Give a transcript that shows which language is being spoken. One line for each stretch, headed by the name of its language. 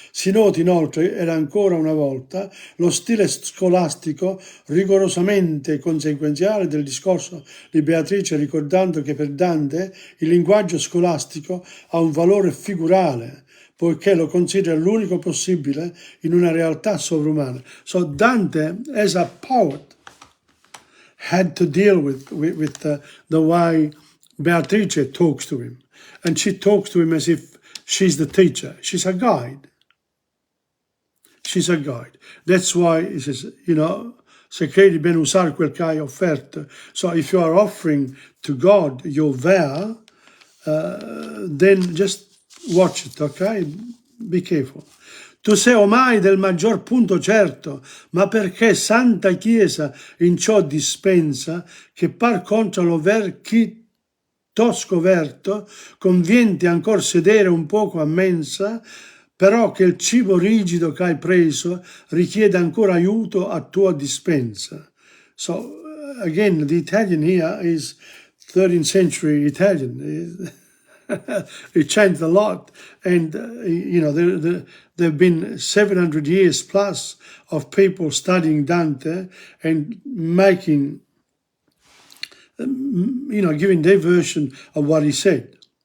Italian: Si noti inoltre, era ancora una volta, lo stile scolastico rigorosamente conseguenziale del discorso di Beatrice, ricordando che per Dante il linguaggio scolastico ha un valore figurale, poiché lo considera l'unico possibile in una realtà sovrumana.
English: So Dante, as a poet, had to deal with the way Beatrice talks to him. And she talks to him as if she's the teacher. She's a guide. She's a guide. That's why it says,
Italian: se credi ben usare quel che hai offerto.
English: So if you are offering to God your vow, then just watch it, okay? Be careful.
Italian: Tu sei ormai del maggior punto certo, ma perché Santa Chiesa in ciò dispensa, che par contra lo ver chi t'ho scoverto, convienti ancor sedere un poco a mensa, però che il cibo rigido che hai preso richiede ancora aiuto a tua dispensa.
English: So, again, the Italian here is 13th century Italian. It changed a lot, and there have been 700 years plus of people studying Dante and making, giving their version of what he said.